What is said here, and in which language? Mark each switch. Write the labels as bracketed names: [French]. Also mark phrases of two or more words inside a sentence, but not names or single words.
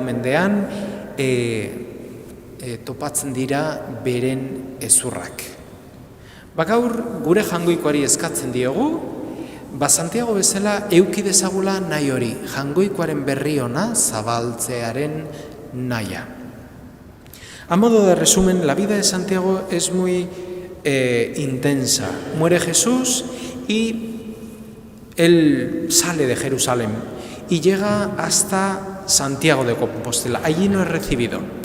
[Basque] mendean, topatzen dira beren ezurrak. Gaur gure jangoikoari eskatzen diogu, Santiago bezala euki dezagula nahi hori, jangoikoaren berri ona zabaltzearen nahia. [Spanish] A modo de resumen, la vida de Santiago es muy intensa. Muere Jesús y él sale de Jerusalén y llega hasta Santiago de Compostela. Allí no es recibido.